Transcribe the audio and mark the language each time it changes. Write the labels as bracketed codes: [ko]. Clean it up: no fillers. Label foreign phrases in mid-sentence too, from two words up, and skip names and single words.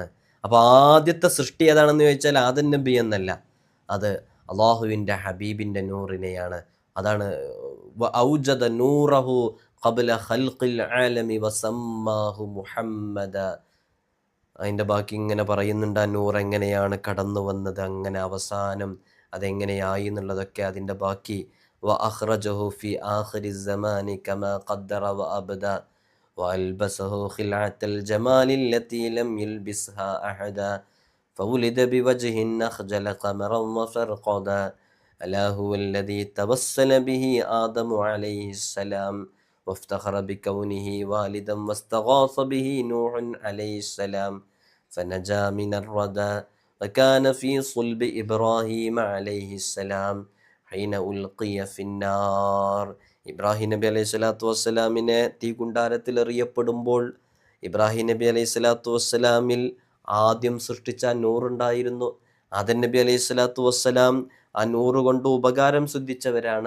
[ml] അപ്പോൾ ആദ്യത്തെ സൃഷ്ടി ഏതാണെന്ന് ചോദിച്ചാൽ ആദം നബി എന്നല്ല, അത് അള്ളാഹുവിൻ്റെ ഹബീബിൻ്റെ നൂറിനെയാണ്. [ar] അതാണ് أوجد نوره قبل خلق العالم وسماه محمدا. [ml] അതിൻ്റെ ബാക്കി ഇങ്ങനെ പറയുന്നുണ്ട്, ആ നൂർ എങ്ങനെയാണ് കടന്നു വന്നത്, അങ്ങനെ അവസാനം അതെങ്ങനെയായി എന്നുള്ളതൊക്കെ അതിൻ്റെ ബാക്കി. [ar] وأخرجه في آخر الزمان كما قدر وأبدى وألبسه خلعة الجمال التي لم يلبسها أحدا فولد بوجه أخجل قمرا وفرقدا ألا هو الذي توسل به آدم عليه السلام وافتخر بكونه والدا واستغاث به نوح عليه السلام فنجا من الردى وكان في صلب إبراهيم عليه السلام حين ألقي في النار. [ml] ഇബ്രാഹിം നബി [ar] عليه الصلاة والسلام [ml] തീകുണ്ടാരത്തിൽ എറിയപ്പെടുമ്പോൾ ഇബ്രാഹിം നബി [ar] عليه الصلاة والسلام [ml] ആദ്യം സൃഷ്ടിച്ച നൂറുണ്ടായിരുന്നു. ആദം നബി [ar] عليه الصلاة والسلام [ml] ആ നൂറ് കൊണ്ട് ഉപകാരം സിദ്ധിച്ചവരാണ്.